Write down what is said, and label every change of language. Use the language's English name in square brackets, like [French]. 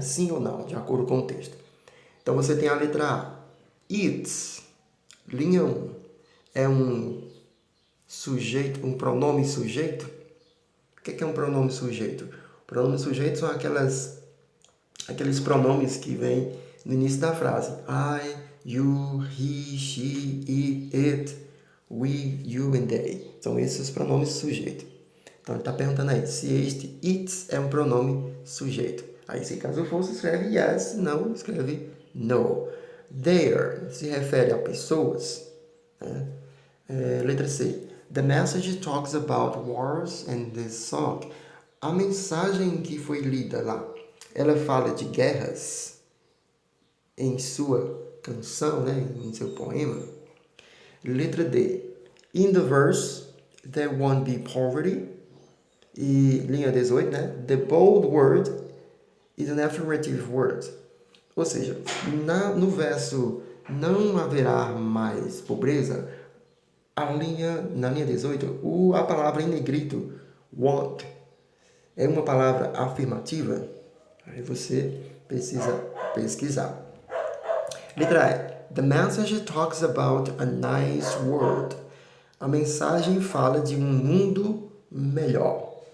[Portuguese] Sim ou não, de acordo com o texto. Então você tem a letra A. It, linha 1, é um sujeito, um pronome sujeito. O que é um pronome sujeito? Pronome sujeito são aqueles pronomes que vêm no início da frase. [English] I, you, he, she, it, we, you and they. [Portuguese] São esses os pronomes sujeitos. Então ele está perguntando aí se este it é um pronome sujeito. Aí se caso for, se escreve yes, não, escreve no. There se refere a pessoas. Né? Letra C. [English] The message talks about wars and the song. [Portuguese] A mensagem que foi lida lá, ela fala de guerras em sua canção, né? Em seu poema. Letra D. [English] In the verse, there won't be poverty. [Portuguese] E linha 18, né? [English] The bold word is an affirmative word. [Portuguese] Ou seja, no verso não haverá mais pobreza, na linha 18, a palavra em negrito, want, é uma palavra afirmativa. Aí você precisa pesquisar. Letra E. [English] The message talks about a nice world. [Portuguese] A mensagem fala de um mundo melhor.